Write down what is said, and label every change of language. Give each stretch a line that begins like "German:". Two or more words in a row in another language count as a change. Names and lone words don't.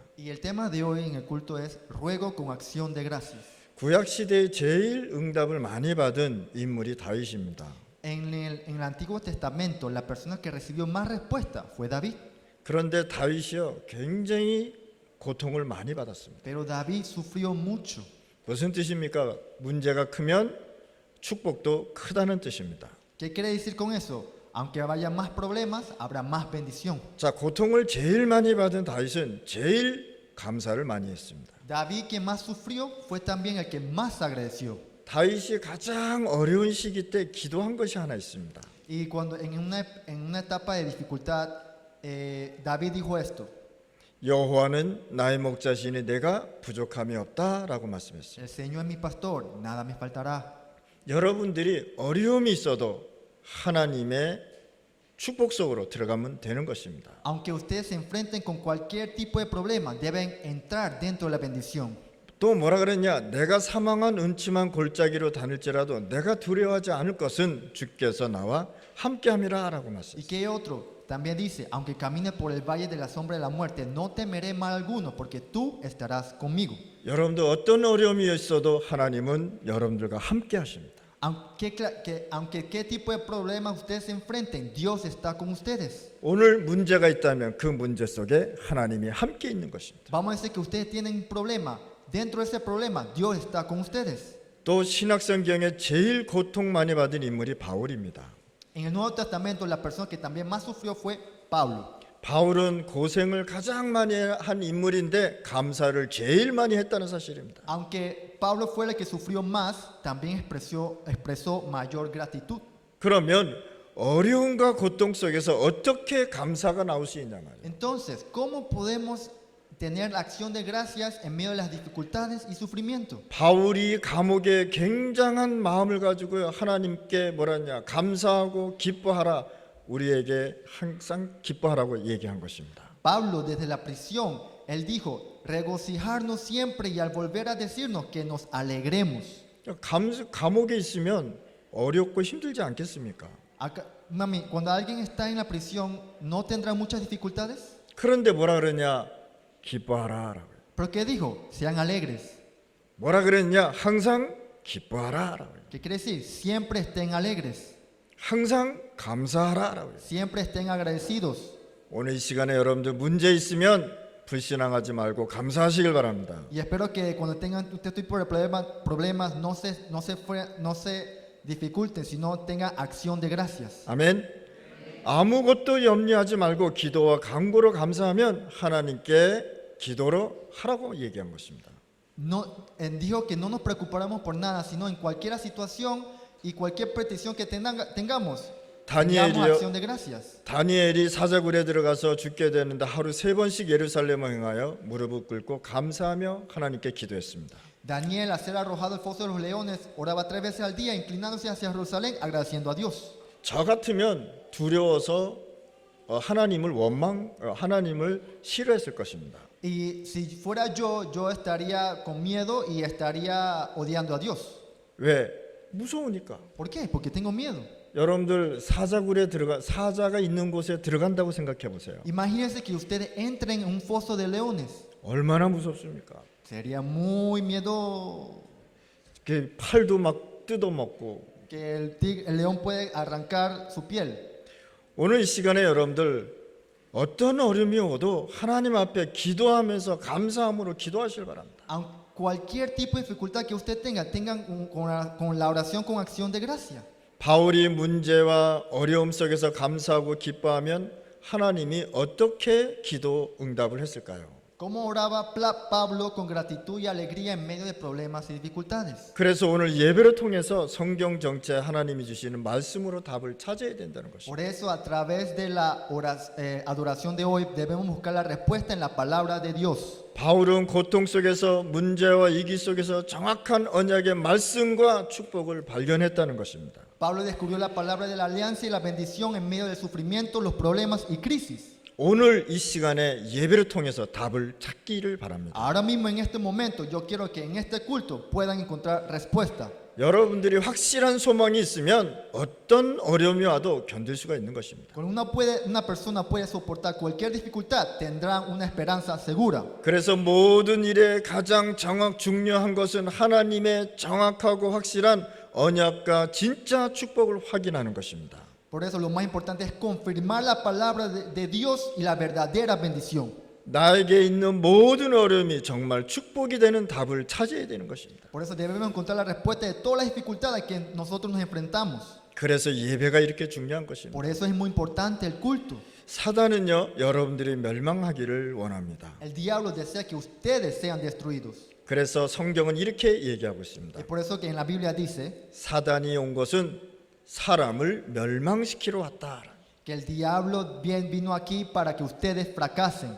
Spanish: Y el tema de hoy en el culto es ruego con acción de gracias.
Korean: 구약 시대에 제일 응답을 많이 받은 인물이 다윗입니다.
Spanish: En el Antiguo Testamento, la persona que recibió más respuesta fue David.
Korean: 그런데 다윗이요 굉장히 고통을 많이 받았습니다.
Spanish: Pero David sufrió mucho.
Korean: 무슨 뜻입니까? 문제가 크면 축복도 크다는 뜻입니다.
Spanish: ¿Qué quiere decir con eso? Aunque haya más problemas, habrá más bendición.
Korean: 자, 고통을 제일 많이 받은 다윗은 제일 감사를 많이 했습니다.
Spanish: David, que más sufrió, fue también el que más agradeció.
Korean: 다윗이 가장 어려운 시기 때 기도한 것이 하나 있습니다.
Spanish: Y cuando en una etapa de dificultad, David dijo esto:
Korean: 여호와는 나의 목자시니 내가 부족함이 없다라고 말씀했습니다.
Spanish: El Señor es mi pastor, nada me faltará.
Korean: 여러분들이 어려움이 있어도 하나님의 축복 속으로 들어가면 되는 것입니다.
Spanish: Aunque ustedes se enfrenten con cualquier tipo de problema, deben entrar dentro de la bendición.
Korean: 또 뭐라 그랬냐? 내가 사망한 음침한 골짜기로 다닐지라도 내가 두려워하지 않을 것은 주께서 나와 함께함이라라고
Spanish: ¿Y
Korean: 말씀했습니다.
Spanish: qué otro? También dice, aunque camine por el valle de la sombra de la muerte, no temeré mal alguno, porque tú estarás conmigo.
Korean: 여러분들 어떤 어려움이 있어도 하나님은 여러분들과 함께 하십니다.
Spanish: Aunque qué tipo de problemas ustedes se enfrenten, Dios está con ustedes.
Korean: 오늘 문제가 있다면 그 문제 속에 하나님이 함께 있는 것입니다.
Spanish: Vamos a decir que ustedes tienen un problema. Dentro de ese problema, Dios está con ustedes.
Korean: 또 신약성경에 제일 고통 많이 받은 인물이 바울입니다.
Spanish: En el Nuevo Testamento, la persona que también más sufrió fue Pablo.
Korean: 바울은 고생을 가장 많이 한 인물인데 감사를 제일 많이 했다는 사실입니다.
Spanish: Aunque Pablo fue el que sufrió más, también expresó mayor gratitud.
Korean: 그러면 어려움과 고통 속에서 어떻게 감사가 나올 수 있냐 말이에요.
Spanish: Entonces, ¿cómo podemos tener la acción de gracias en medio de las dificultades y sufrimiento?
Korean: 바울이 감옥에 굉장한 마음을 가지고 하나님께 뭐라냐 감사하고 기뻐하라 우리에게 항상 기뻐하라고 얘기한 것입니다.
Spanish: Pablo desde la prisión Él dijo, regocijarnos siempre y al volver a decirnos que nos alegremos.
Korean: 감옥에 있으면 어렵고 힘들지 않겠습니까?
Spanish: Mami, cuando alguien está en la prisión, ¿no tendrá muchas dificultades?
Korean: 그런데 뭐라 그러냐? 기뻐하라 라고요.
Spanish: ¿Pero qué dijo? Sean alegres.
Korean: 뭐라 그랬냐? 항상 기뻐하라 라고요.
Spanish: ¿Qué quiere decir? Siempre estén alegres.
Korean: 항상 감사하라 라고요.
Spanish: Siempre estén agradecidos.
Korean: 오늘 이 시간에 여러분들 문제 있으면 불신앙하지 말고 감사하시길 바랍니다.
Spanish: Y espero que cuando tengan usted por problemas no se dificulten, sino tengan acción de gracias.
Korean: 아멘. 아무것도 염려하지 말고 기도와 간구로 감사하면 하나님께 기도로 하라고 얘기한 것입니다.
Spanish: No, dijo que no nos preocupáramos por nada, sino en cualquier situación y cualquier petición que tengamos, tengamos acción de gracias.
Korean: 다니엘이 사자굴에 들어가서 죽게 되는데 하루 3번씩 예루살렘을 향하여 무릎을 꿇고 감사하며 하나님께 기도했습니다.
Spanish: Daniel, al ser arrojado al foso de los leones, oraba 3 veces al día, inclinándose hacia Jerusalén, agradeciendo a Dios.
Korean: 저 같으면 두려워서 하나님을 싫어했을 것입니다.
Spanish: Y si fuera yo estaría con miedo y estaría odiando a Dios.
Korean: 왜? 무서우니까.
Spanish: ¿Por qué? Porque tengo miedo.
Korean: 여러분들 사자가 있는 곳에 들어간다고 생각해 보세요.
Spanish: Imagínense que ustedes entren en un foso de leones.
Korean: 얼마나 무섭습니까?
Spanish: Sería muy miedo
Korean: 그 팔도 막 뜯어먹고.
Spanish: que el león puede arrancar su piel.
Korean: 오늘 이 시간에 여러분들 어떤 어려움이 오도 하나님 앞에 기도하면서 감사함으로 기도하시길 바랍니다.
Spanish: Cualquier tipo de dificultad que usted tengan con la oración con acción de gracia.
Korean: 바울이 문제와 어려움 속에서 감사하고 기뻐하면 하나님이 어떻게 기도 응답을 했을까요?
Spanish: ¿Cómo oraba Pablo con gratitud y alegría en medio de problemas y dificultades?
Korean: 그래서 오늘 예배를 통해서 성경 전체 하나님이 주시는 말씀으로 답을 찾아야 된다는 것입니다.
Spanish: Por eso, a través de la adoración de hoy, debemos buscar la respuesta en la palabra de Dios.
Korean: 바울은 고통 속에서 문제와 위기 속에서 정확한 언약의 말씀과 축복을 발견했다는 것입니다.
Spanish: Pablo descubrió la palabra de la alianza y la bendición en medio del sufrimiento, los problemas y crisis.
Korean: 오늘 이 시간에 예배를 통해서 답을 찾기를 바랍니다.
Spanish: Ahora mismo en este momento yo quiero que en este culto puedan encontrar respuesta.
Korean: 여러분들이 확실한 소망이 있으면 어떤 어려움이 와도 견딜 수가 있는 것입니다.
Spanish: Cuando una persona puede soportar cualquier dificultad, tendrán una esperanza segura.
Korean: 그래서 모든 일에 가장 중요한 것은 하나님의 정확하고 확실한 언약과 진짜 축복을 확인하는 것입니다.
Spanish: Por eso lo más importante es confirmar la palabra de Dios y la verdadera bendición.
Korean: 나에게 있는 모든 어려움이 정말 축복이 되는 답을 찾아야 되는 것입니다.
Spanish: Por eso debemos encontrar la respuesta de todas las dificultades que nosotros nos enfrentamos.
Korean: 그래서 예배가 이렇게 중요한 것입니다.
Spanish: Por eso es muy importante el culto.
Korean: 사단은요, 여러분들이 멸망하기를 원합니다.
Spanish: El diablo desea que ustedes sean destruidos.
Korean: 그래서 성경은 이렇게 얘기하고 있습니다.
Spanish: Es por eso que en la Biblia dice
Korean: 사단이 온 것은 사람을 멸망시키러 왔다.
Spanish: que el diablo vino aquí para que ustedes fracasen.